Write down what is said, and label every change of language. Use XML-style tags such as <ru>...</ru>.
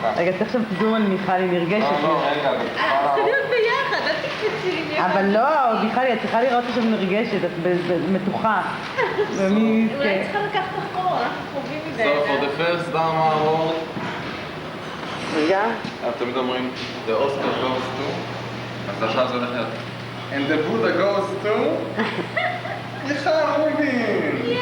<he>רגע, צריך עכשיו זום על מיכל, היא נרגשת. לא, רגע, זה צריכה להיות ביחד, אל תקפצי לי. אבל לא, מיכל, את צריכה לראות עכשיו נרגשת, את מתוחה. אולי צריכה לקחת אחורה, אנחנו קרובים מדי.</he> <en>So for the first Dharma Award,</en> <he>רגע. אתם תמיד אומרים,</he> <en>the Oscar goes to,</en> <he>אז עכשיו זה הולך להיות,</he> <en>and the Buddha goes to,</en> <he>מיכל רובין!</he>